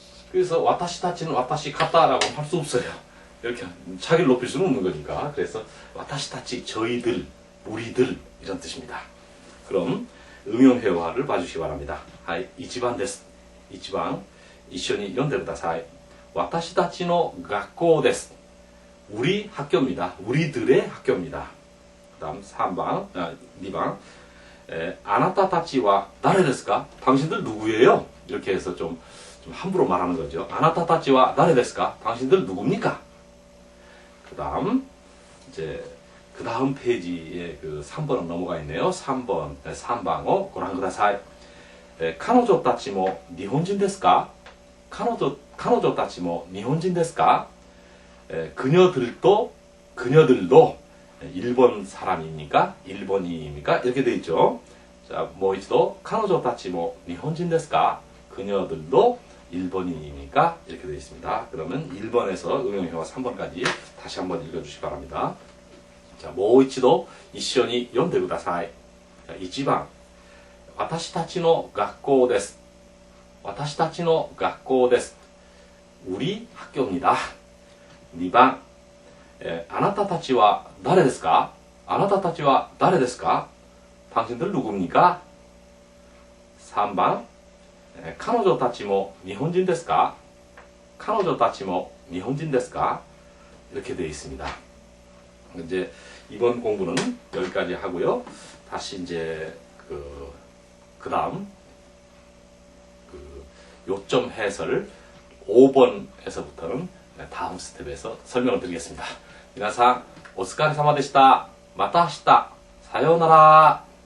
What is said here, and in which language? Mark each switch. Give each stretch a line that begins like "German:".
Korean: 그래서 와타시 타치는 와타시 같다라고 할 수 없어요. 이렇게 차기를 높일 수는 없는 거니까. 그래서 와타시 타치 저희들, 우리들 이런 뜻입니다. 그럼 응용회화를 봐주시기 바랍니다.
Japanese: 하이, 1番です. 1번, 一緒に読んでください. 私たちの学校です.
Korean: 우리 학교입니다. 우리들의 학교입니다. 그 다음 3번, 2번.
Japanese: あなたたちは誰ですか?
Korean: 당신들 누구예요? 이렇게 해서 좀 함부로 말하는 거죠.
Japanese: あなたたちは誰ですか?
Korean: 당신들 누굽니까? 그 다음, 이제, 그 다음 페이지에 그 3번은 넘어가 있네요.
Japanese: 3番を ご覧ください. 彼女たちも日本人ですか?彼女たちも日本人ですか?
Korean: 그녀들도 일본 사람입니까? 일본인입니까? 이렇게 돼 있죠.
Japanese: 자, 뭐 이치도 彼女たちも日本人ですか?
Korean: 그녀들도 일본인입니까? 이렇게 되어 있습니다. 그러면 1번에서 응용회화 3번까지 다시 한번 읽어주시기 바랍니다.
Japanese: 자, もう一度一緒に読んでください.자, 1番私たちの学校です. 私たちの学校です.
Korean: 우리 학교입니다.
Japanese: 2番あなたたちは誰ですか? あなたたちは誰ですか?
Korean: 당신들 누굽니까?
Japanese: 3番彼女たちも日本人ですか? 彼女たちも日本人ですか?
Korean: 이렇게 되어 있습니다. 이제 이번 공부는 여기까지 하고요. 다시 이제 그 다음 요점 해설 5번에서부터는 다음 스텝에서 설명을 드리겠습니다.
Japanese: 皆さんお疲れ様でした。また明日。さようなら。